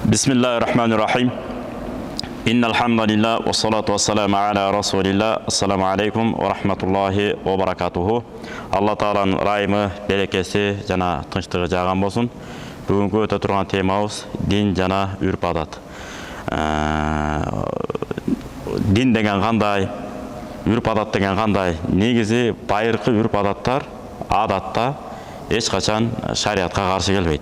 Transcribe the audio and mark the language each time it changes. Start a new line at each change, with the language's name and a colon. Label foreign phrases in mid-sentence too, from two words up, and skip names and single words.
Arabic: بسم الله الرحمن الرحيم. إن الحمد لله والصلاة والسلام على رسول الله. السلام عليكم ورحمة الله وبركاته.
Kyrgyz: Allah Taala'nın райымы, берекесі жана тынчтыгы жаган болсун. Бүгүнкү өтө турган темабыз дин жана үрп адат. Дин деген кандай, үрп адат деген кандай? Негизи байыркы үрп адаттар адатта эч качан шариатка каршы келбейт.